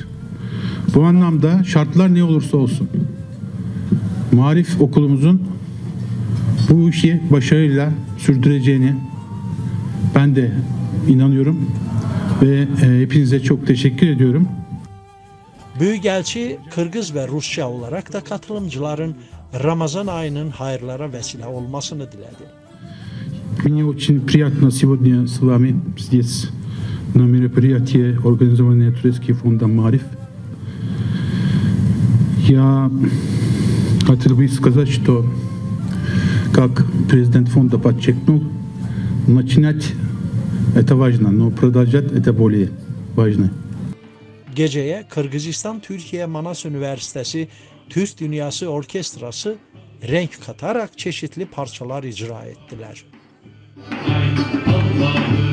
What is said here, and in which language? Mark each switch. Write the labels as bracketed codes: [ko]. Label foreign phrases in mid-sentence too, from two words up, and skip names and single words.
[tr] Bu anlamda şartlar ne olursa olsun Marif okulumuzun bu işi başarıyla sürdüreceğini ben de inanıyorum ve hepinize çok teşekkür ediyorum. Büyükelçi Kırgız ve Rusça olarak da katılımcıların Ramazan ayının hayırlara vesile olmasını diledi. [ru] Мне очень приятно сегодня с вами здесь на мероприятии, организованное Турецким фондом Мариф. Я хотел бы сказать, что, как президент фонда подчеркнул, начинать это важно, но продолжать это более важно. [tr] Geceye Kırgızistan Türkiye Manas Üniversitesi Türk Dünyası Orkestrası renk katarak çeşitli parçalar icra ettiler. Allah.